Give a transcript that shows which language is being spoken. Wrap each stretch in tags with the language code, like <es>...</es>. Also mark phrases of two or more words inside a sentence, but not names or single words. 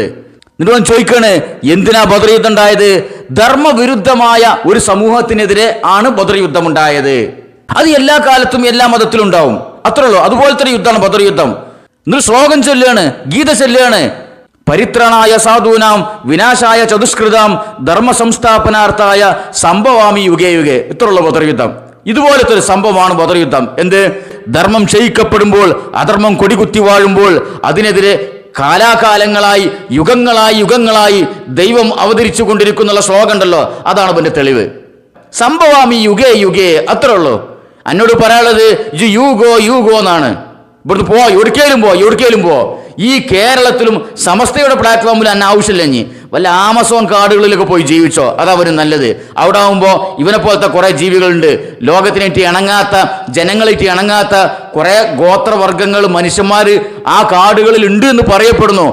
<ml>എന്നിട്ട് അവൻ ചോദിക്കാണ്, എന്തിനാ ബദർ യുദ്ധം ഉണ്ടായത്? ധർമ്മവിരുദ്ധമായ ഒരു സമൂഹത്തിനെതിരെ ആണ് ബദർ യുദ്ധം ഉണ്ടായത്. അത് എല്ലാ കാലത്തും എല്ലാ മതത്തിലും ഉണ്ടാവും, അത്രേ ഉള്ളൂ. അതുപോലത്തെ ഒരു യുദ്ധമാണ് ബദർ യുദ്ധം. എന്നിട്ട് ശ്ലോകം ചൊല്ലുകയാണ്, ഗീത ചൊല്ലുകയാണ്,</ml> <sa>പരിത്രണായ സാധൂനാം വിനാശായ ചതുഷ്കൃതാം ധർമ്മ സംസ്ഥാപനാർത്ഥായ സംഭവാമി യുഗേ യുഗേ.</sa> <ml>ഇത്രയുള്ള ബദർ യുദ്ധം. ഇതുപോലത്തെ ഒരു സംഭവമാണ് ബദർ യുദ്ധം. എന്ത്? ധർമ്മം ക്ഷയിക്കപ്പെടുമ്പോൾ, അധർമ്മം കൊടികുത്തി വാഴുമ്പോൾ അതിനെതിരെ കാലാകാലങ്ങളായി യുഗങ്ങളായി ദൈവം അവതരിച്ചു കൊണ്ടിരിക്കുന്ന ശ്ലോകം ഉണ്ടല്ലോ, അതാണ് അതിന്റെ തെളിവ്.</ml> <sa>സംഭവാമി യുഗേ യുഗേ,</sa> <ml>അത്രേ ഉള്ളൂ. എന്നോട് പറയാനുള്ളത് യൂഗോ എന്നാണ്. ഇവിടുന്ന് എവിടേക്കേലും പോ. ഈ കേരളത്തിലും സമസ്തയുടെ പ്ലാറ്റ്ഫോമിൽ എന്നെ ആവശ്യമില്ല. ഇനി വല്ല ആമസോൺ കാടുകളിലൊക്കെ പോയി ജീവിച്ചോ, അതവരും നല്ലത്. അവിടെ ആവുമ്പോൾ ഇവനെ പോലത്തെ കുറെ ജീവികളുണ്ട്, ലോകത്തിനായിട്ട് ഇണങ്ങാത്ത, ജനങ്ങളായിട്ട് ഇണങ്ങാത്ത കുറെ ഗോത്രവർഗങ്ങൾ, മനുഷ്യന്മാർ ആ കാടുകളിൽ ഉണ്ട് എന്ന് പറയപ്പെടുന്നു.</ml>